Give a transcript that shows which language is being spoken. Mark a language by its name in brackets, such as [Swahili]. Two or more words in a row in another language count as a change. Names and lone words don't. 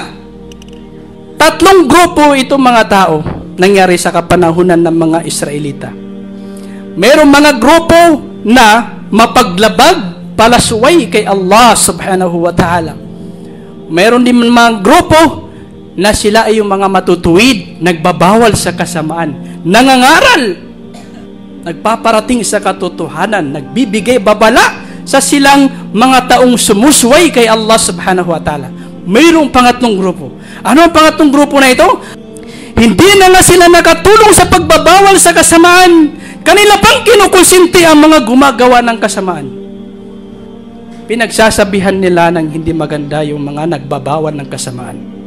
[Filipino] Tatlong grupo itong mga tao nangyari sa kapanahunan ng mga Israelita. Mayroong mga grupo na mapaglabag, palasuway kay Allah [Arabic] سبحانه وتعالى. [Filipino] Mayroon din mga grupo na sila ay yung mga matutuwid, nagbabawal sa kasamaan, nangangaral, nagpaparating sa katotohanan, nagbibigay babala sa silang mga taong sumusway kay Allah [Arabic] سبحانه وتعالى. [Filipino] Mayroong pangatlong grupo. Ano ang pangatlong grupo na ito? Hindi na nga sila nakatulong sa pagbabawal sa kasamaan. Kanila pang kinukonsinti ang mga gumagawa ng kasamaan. Pinagsasabihan nila ng hindi maganda yung mga nagbabawal ng kasamaan.